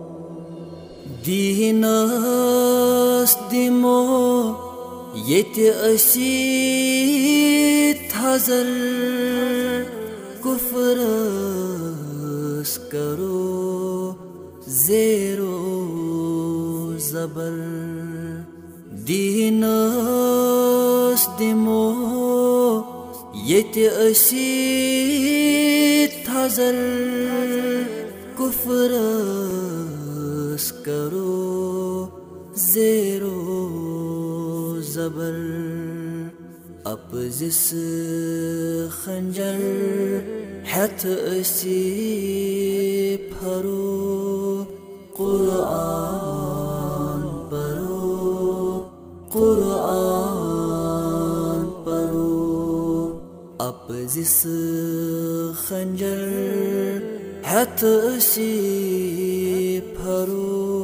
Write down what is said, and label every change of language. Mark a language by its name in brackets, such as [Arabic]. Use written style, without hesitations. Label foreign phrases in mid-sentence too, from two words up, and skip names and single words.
[Kashmiri] دینس دمو یت اسی تھزر، کفرس کرو زیرو زبر، دینس دمو یت اسی تھزر، کفرس کرو زیرو زبر، اپزس خنجر ہتھ اسی پھرو، [Urdu] قرآن پڑھو، قرآن پڑھو، [Kashmiri] اپزس خنجر ہتھ اسی پھرو،